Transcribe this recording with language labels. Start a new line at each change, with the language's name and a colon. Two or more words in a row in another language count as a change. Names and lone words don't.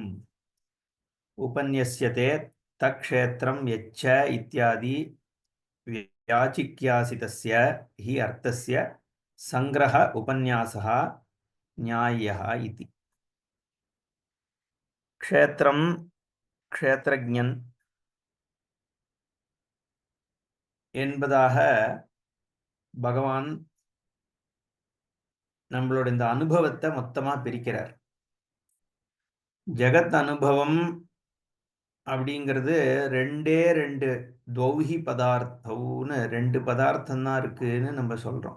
Sanskrit: उपन्यस्यते तक्षेत्रं यच्च इत्यादि व्याचिक्यासितस्य हि अर्थस्य संग्रह उपन्यासः न्याय्यः इति. क्षेत्रं क्षेत्रज्ञன்
Tamil: என்பதாக பகவான் நம்மளோட இந்த அனுபவத்தை மொத்தமா பிரிக்கிறார். ஜெகத் அனுபவம் அப்படிங்கிறது ரெண்டே ரெண்டு தௌஹி பதார்த்தம்னு ரெண்டு பதார்த்தம் தான் இருக்குன்னு நம்ம சொல்றோம்.